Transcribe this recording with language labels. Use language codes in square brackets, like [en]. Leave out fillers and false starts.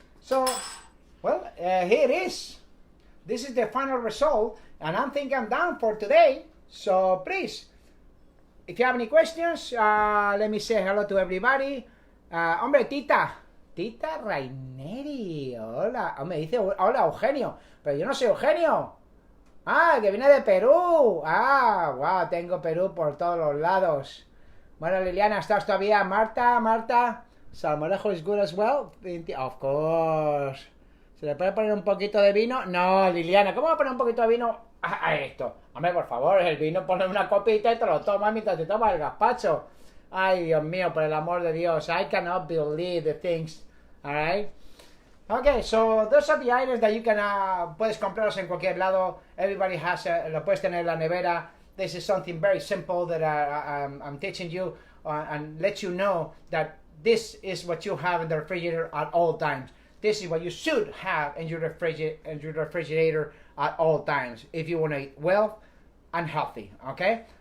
[en] So, well, here it is. This is the final result, and I think I'm done for today. So please, if you have any questions, let me say hello to everybody. [es] Hombre, Tita Raineri, hola. Me dice, hola Eugenio, pero yo no soy Eugenio. Ah, que viene de Perú. Ah, wow, tengo Perú por todos los lados. Bueno, Liliana, ¿estás todavía? [en] Marta, salmorejo is good as well? Of course. [es] ¿Se le puede poner un poquito de vino? No, Liliana, ¿cómo va a poner un poquito de vino a esto? Hombre, por favor, el vino ponle una copita y te lo tomas mientras te tomas el gazpacho. Ay, Dios mío, por el amor de Dios. [en] I cannot believe the things. Alright? Okay, so those are the items that you can, [es] puedes comprarlos en cualquier lado. [en] Everybody has, [es] lo puedes tener en la nevera. [en] This is something very simple that I'm teaching you and let you know that this is what you have in the refrigerator at all times. This is what you should have in your refrigerator at all times if you want to eat well and healthy, okay?